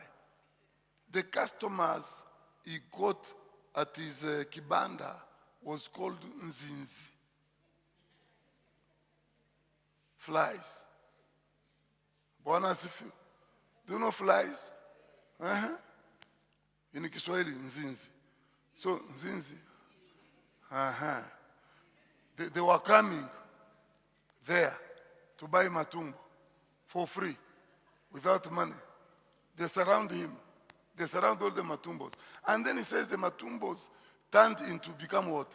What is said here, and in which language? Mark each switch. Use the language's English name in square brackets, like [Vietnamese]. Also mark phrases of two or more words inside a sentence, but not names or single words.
[English] The customers he got at his kibanda was called nzinzi. Flies. [Swahili] Bwana asifiwe. [English] Do you know flies? In Kiswahili, nzinzi. So, nzinzi. They were coming. there to buy matumbo for free, without money. They surround him. They surround all the matumbos. And then he says the matumbos turned into become what?